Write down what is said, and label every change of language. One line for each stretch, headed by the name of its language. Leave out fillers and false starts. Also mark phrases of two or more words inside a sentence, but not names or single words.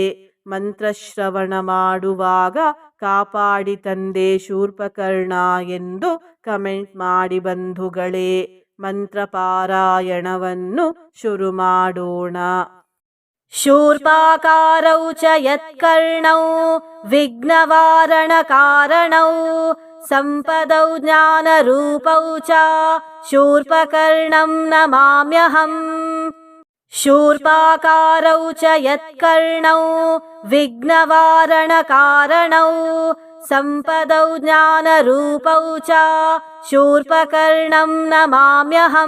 Kannada: ಮಂತ್ರಶ್ರವಣ ಮಾಡುವಾಗ ಕಾಪಾಡಿ ತಂದೆ ಶೂರ್ಪಕರ್ಣ ಎಂದು ಕಮೆಂಟ್ ಮಾಡಿ ಬಂಧುಗಳೇ. ಮಂತ್ರ ಪಾರಾಯಣವನ್ನು ಶುರು ಮಾಡೋಣ.
Sanskrit: ಶೂರ್ಪಾಕಾರೌ ಚ ಯತ್ಕರ್ಣೌ ವಿಘ್ನವಾರಣಕಾರಣೌ ಸಂಪದೌ ಜ್ಞಾನರೂಪೌ ಚ ಶೂರ್ಪಕರ್ಣಂ ನಮಾಮ್ಯಹಂ. ಶೂರ್ಪಾಕಾರೌ ಚ ಯತ್ಕರ್ಣೌ ವಿಘ್ನವಾರಣಕಾರಣೌ ಸಂಪದೌ ಜ್ಞಾನರೂಪೌ ಚ ಶೂರ್ಪಕರ್ಣಂ ನಮಾಮ್ಯಹಂ.